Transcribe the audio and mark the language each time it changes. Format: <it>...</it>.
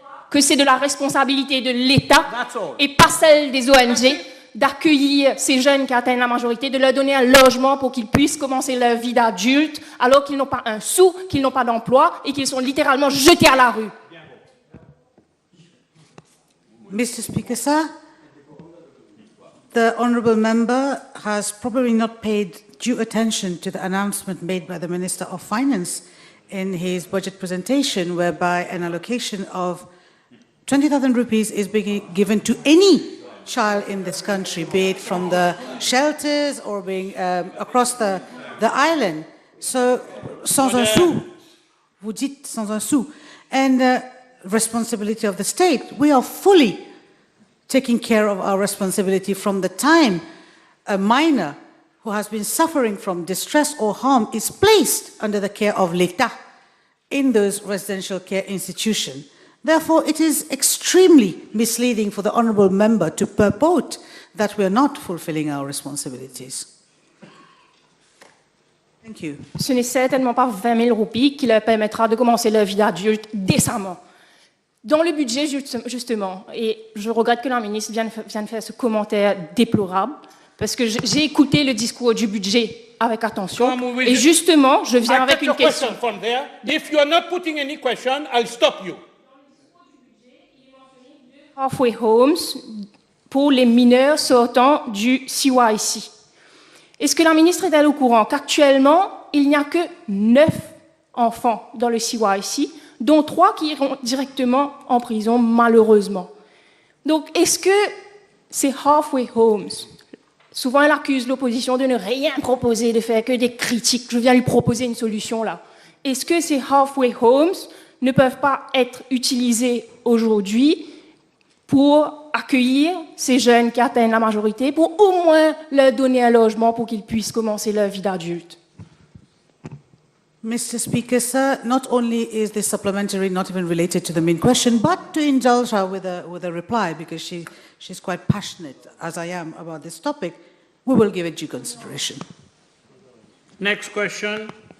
<fr>Que c'est de la responsabilité de l'État et pas celle des ONG d'accueillir ces jeunes qui atteignent la majorité, de leur donner un logement pour qu'ils puissent commencer leur vie d'adulte, alors qu'ils n'ont pas un sou, qu'ils n'ont pas d'emploi et qu'ils sont littéralement jetés à la rue.</fr> <en>Mr. Speaker, sir, the honourable member has probably not paid due attention to the announcement made by the Minister of Finance in his budget presentation, whereby an allocation of 20,000 rupees is being given to any child in this country, be it from the shelters or being across the island.</en> <fr>So, sans un sou, vous dites sans un sou.</fr> <en>And responsibility of the state, we are fully taking care of our responsibility from the time a minor who has been suffering from distress or harm is placed under the care of l'État in those residential care institutions. Therefore, it is extremely misleading for the honourable member to purport that we are not fulfilling our responsibilities. Thank you.</en> <fr>Ce n'est certainement pas 20 000 roupies qui leur permettra de commencer leur vie d'adulte décemment. Dans le budget, justement, et je regrette que la ministre vienne de faire ce commentaire déplorable, parce que j'ai écouté le discours du budget avec attention, et justement, je viens avec une question.</fr> <en>From there. If you are not putting any question, I'll stop you. Halfway homes</en> <fr>pour les mineurs sortant du CYC. Est-ce que la ministre est-elle au courant qu'actuellement, il n'y a que 9 enfants dans le CYC, dont 3 qui iront directement en prison, malheureusement. Donc, est-ce que ces</fr> <en>halfway homes,</en> <fr>souvent elle accuse l'opposition de ne rien proposer, de faire que des critiques, je viens lui proposer une solution là. Est-ce que ces</fr> <en>halfway homes</en> <fr>ne peuvent pas être utilisés aujourd'hui pour accueillir ces jeunes qui atteignent la majorité, pour au moins leur donner un logement pour qu'ils puissent commencer leur vie d'adulte?</fr> <en>Mr. Speaker, sir, not only is this supplementary not even related to the main question, but to indulge her with a reply, because she's quite passionate, as I am, about this topic, we will give it due consideration. Next question.</en>